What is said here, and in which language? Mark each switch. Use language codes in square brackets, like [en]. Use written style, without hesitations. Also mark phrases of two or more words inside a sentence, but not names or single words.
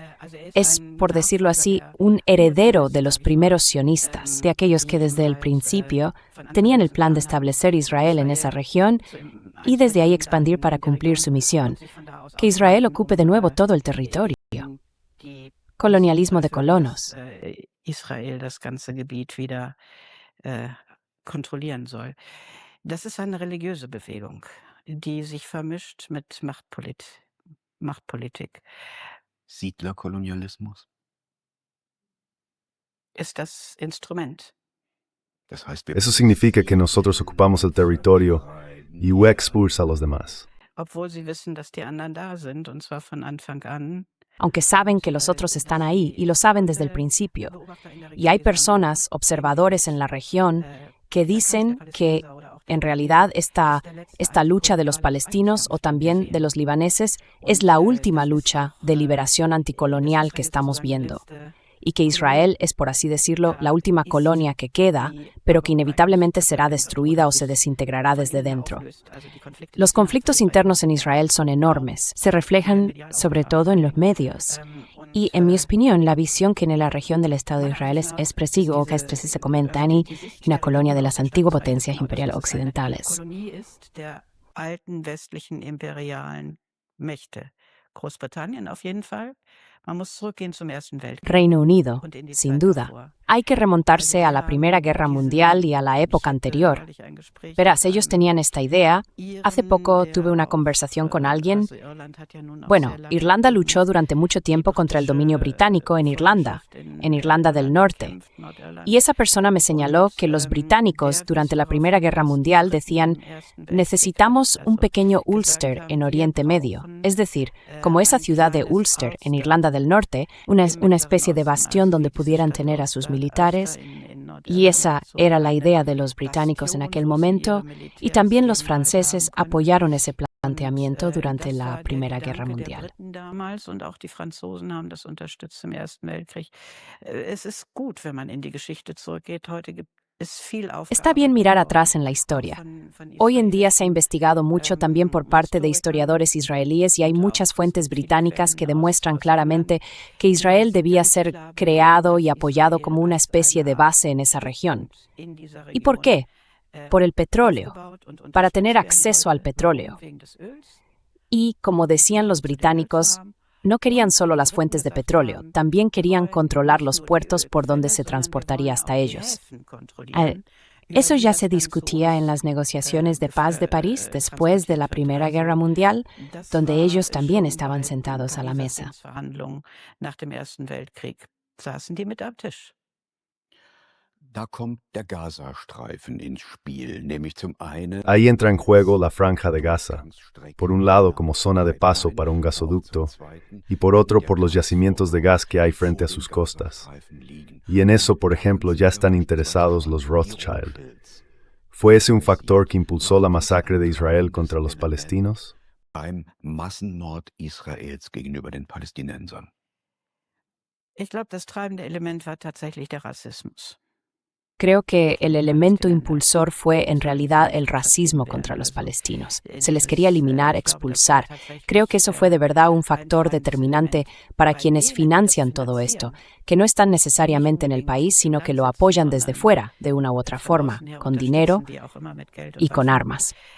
[es] Es, por decirlo así, un heredero de los primeros sionistas, de aquellos que desde el principio tenían el plan de establecer Israel en esa región y desde ahí expandir para cumplir su misión, que Israel ocupe de nuevo todo el territorio. Colonialismo de colonos. [de] Israel das ganze Gebiet wieder kontrollieren soll. Das ist eine religiöse Bewegung, die sich vermischt mit Machtpolitik. Siedlerkolonialismus? Ist das Instrument. Das heißt, wir [es] Eso significa que nosotros ocupamos el territorio y expulsa a los demás. [de] Obwohl sie wissen, dass die anderen da sind, und zwar von Anfang an. [es] Aunque saben que los otros están ahí y lo saben desde el principio. Y hay personas, observadores en la región, que dicen que en realidad esta lucha de los palestinos o también de los libaneses es la última lucha de liberación anticolonial que estamos viendo. Y que Israel es, por así decirlo, la última colonia que queda, pero que inevitablemente será destruida o se desintegrará desde dentro. Los conflictos internos en Israel son enormes, se reflejan sobre todo en los medios. Y, en mi opinión, la visión que en la región del Estado de Israel es preciso, que se comenta en una colonia de las antiguas potencias imperiales occidentales. [de] Kolonie ist der alten westlichen imperialen Mächte. Großbritannien auf jeden Fall. Man muss zurückgehen zum Ersten Weltkrieg. [es] Reino Unido, [de] und in die [es] sin [de] Zeit [es] duda. [de] davor. [es] Hay que remontarse a la Primera Guerra Mundial y a la época anterior. Verás, ellos tenían esta idea. Hace poco tuve una conversación con alguien. Bueno, Irlanda luchó durante mucho tiempo contra el dominio británico en Irlanda del Norte. Y esa persona me señaló que los británicos durante la Primera Guerra Mundial decían: necesitamos un pequeño Ulster en Oriente Medio. Es decir, como esa ciudad de Ulster en Irlanda del Norte, una especie de bastión donde pudieran tener a sus militares. Y esa era la idea de los británicos en aquel momento, y también los franceses apoyaron ese plan planteamiento durante la Primera Guerra Mundial. [de] Und auch die Franzosen haben das unterstützt im Ersten Weltkrieg. Es ist gut, wenn man in die Geschichte zurückgeht. Heute gibt es viel [es] Está bien mirar atrás en la historia. Hoy en día se ha investigado mucho también por parte de historiadores israelíes y hay muchas fuentes británicas que demuestran claramente que Israel debía ser creado y apoyado como una especie de base en esa región. ¿Y por qué? Por el petróleo, para tener acceso al petróleo. Y, como decían los británicos, no querían solo las fuentes de petróleo, también querían controlar los puertos por donde se transportaría hasta ellos. Eso ya se discutía en las negociaciones de paz de París después de la Primera Guerra Mundial, donde ellos también estaban sentados a la mesa. [de] Da kommt der Gazastreifen ins Spiel, nämlich zum einen [es] Ahí entra en juego la Franja de Gaza, por un lado como zona de paso para un gasoducto y por otro por los yacimientos de gas que hay frente a sus costas. Y en eso, por ejemplo, ya están interesados los Rothschild. ¿Fue ese un factor que impulsó la masacre de Israel contra los palestinos? [de] beim Massenmord Israels gegenüber den Palästinensern. Ich glaube, das treibende Element war tatsächlich der Rassismus. [es] Creo que el elemento impulsor fue en realidad el racismo contra los palestinos. Se les quería eliminar, expulsar. Creo que eso fue de verdad un factor determinante para quienes financian todo esto, que no están necesariamente en el país, sino que lo apoyan desde fuera, de una u otra forma, con dinero y con armas.